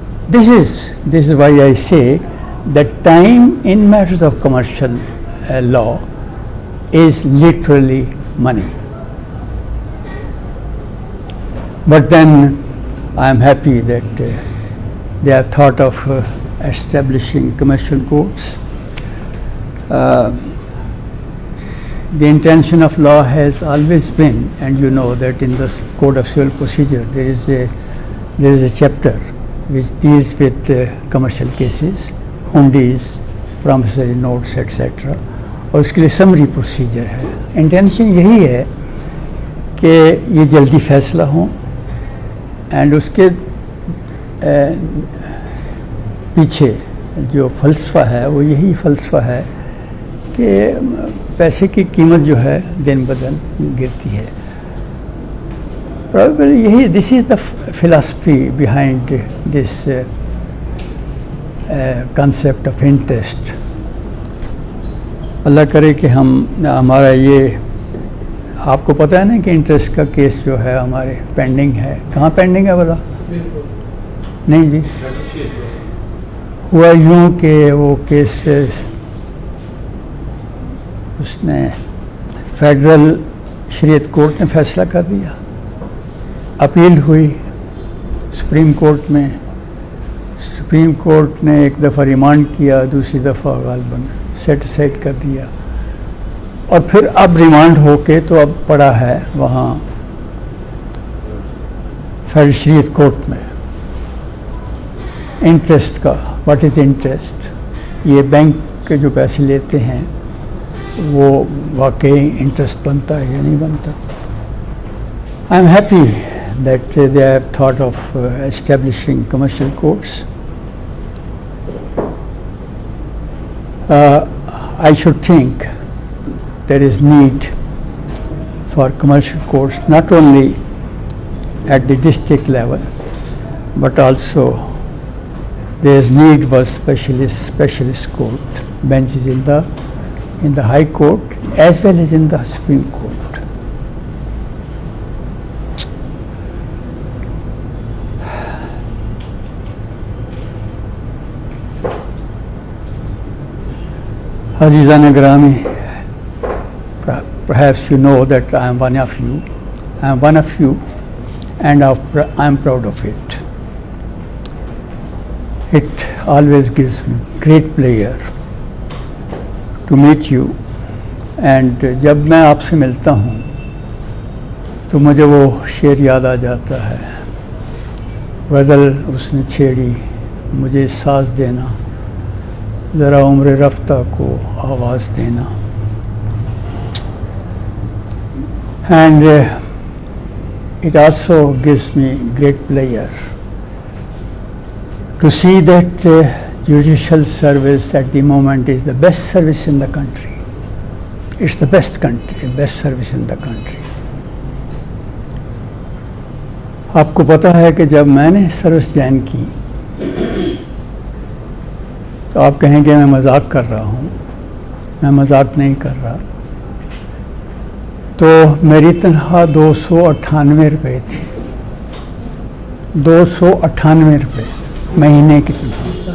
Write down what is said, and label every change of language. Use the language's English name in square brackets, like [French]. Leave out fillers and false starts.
[English] This is why I say that time in matters of commercial law is literally money. But then I am happy that they have thought of establishing commercial courts. The intention of law has always been, and you know that in the Code of Civil Procedure there is a chapter which deals with commercial cases, hundies, promissory notes, etc. [Urdu] اور اس کے لیے summary procedure ہے. Intention یہی ہے کہ یہ جلدی فیصلہ ہوں، اینڈ اس کے پیچھے جو فلسفہ ہے وہ یہی فلسفہ ہے کہ پیسے کی قیمت جو ہے دن بدن گرتی ہے. [English] Probably یہی this is the philosophy behind this concept of interest. [Urdu] اللہ کرے کہ ہمارا یہ آپ کو پتہ ہے نا کہ انٹرسٹ کا کیس جو ہے ہمارے پینڈنگ ہے. کہاں پینڈنگ ہے بولا؟ نہیں جی، ہوا یوں کہ وہ کیس اس نے فیڈرل شریعت کورٹ نے فیصلہ کر دیا، اپیل ہوئی سپریم کورٹ میں. سپریم کورٹ نے ایک دفعہ ریمانڈ کیا، دوسری دفعہ غالباً سیٹ اسائڈ کر دیا، اور پھر اب ریمانڈ ہو کے تو اب پڑا ہے وہاں فیڈرل شریعت کورٹ میں. انٹرسٹ کا [English] what is interest, [Urdu] یہ بینک کے جو پیسے لیتے ہیں وہ واقعی انٹرسٹ بنتا ہے یا نہیں بنتا. [English] I am happy that they have thought of establishing commercial courts. I should think there is need for commercial courts not only at the district level, but also there is need for specialist court benches in the High Court as well as in the Supreme Court. Azizan Grami, perhaps you know that I am one of you. I am one of you, and I am proud of it. It always gives me great pleasure to meet you. [Urdu] And جب میں آپ سے ملتا ہوں تو مجھے وہ شعر یاد آ جاتا ہے، غزل اس نے چھیڑی مجھے ساز دینا، ذرا عمر رفتہ کو آواز دینا. [English] And it also gives me great pleasure to see that judicial service at the moment is the best service in the country. It's the best service in the country. [Urdu] آپ کو پتہ ہے کہ جب میں نے سروس جوائن کی تو آپ کہیں گے میں مذاق کر رہا ہوں، میں مذاق نہیں کر رہا. تو میری تنخواہ 298 روپے تھی، 298 روپے مہینے کی تنخواہ.